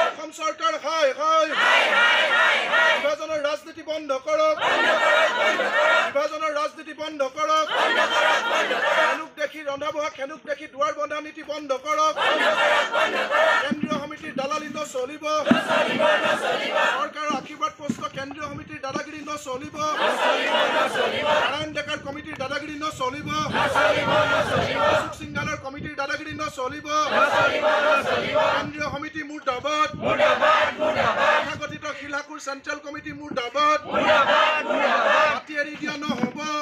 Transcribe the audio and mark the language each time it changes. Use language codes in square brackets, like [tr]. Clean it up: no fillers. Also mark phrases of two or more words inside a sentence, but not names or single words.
[as] সরকার হাই হাই বিভাজনের রাজনীতি বন্ধ করক বিভাজনের রাজনীতি বন্ধ করক খেনুক দেখি রন্ধা বহা খেনুক দেখি দুয়ার বন্ধা নীতি বন্ধ করক কেন্দ্রীয় সমিতির দালালি নচলিব সরকারের আশীর্বাদ পোষ্ট কেন্দ্রীয় সমিতির দাদাগিরি নচলিব নারায়ণ ডেকাৰ কমিটির দাদাগিরি নচলিব অশোক সিংহালৰ কমিটির দাদাগিরি নচলিব কেন্দ্রীয় সমিতি মুৰ্দাবাদ তথাকথিত শিলহাকুৰ চেন্ট্ৰেল কমিটি মুৰ্দাবাদ মাটি এৰি দিয়া নহব